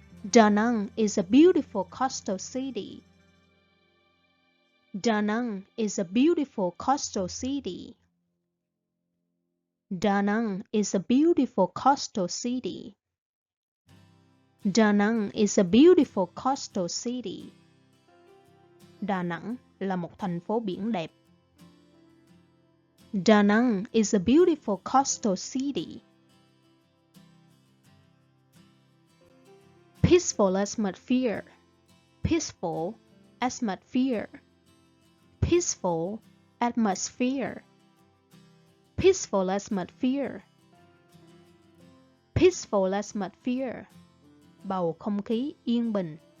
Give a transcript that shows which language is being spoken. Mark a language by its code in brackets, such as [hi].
[en] Da Nang is a beautiful coastal city. Da Nang is a beautiful coastal city. Da Nang is a beautiful coastal city. Da Nang is a beautiful coastal city. [vi] Đà Nẵng là một thành phố biển đẹp. [en] Da Nang is a beautiful coastal city. Peaceful atmosphere, peaceful atmosphere, peaceful atmosphere, peaceful atmosphere, peaceful atmosphere, [vi] bầu không khí yên bình.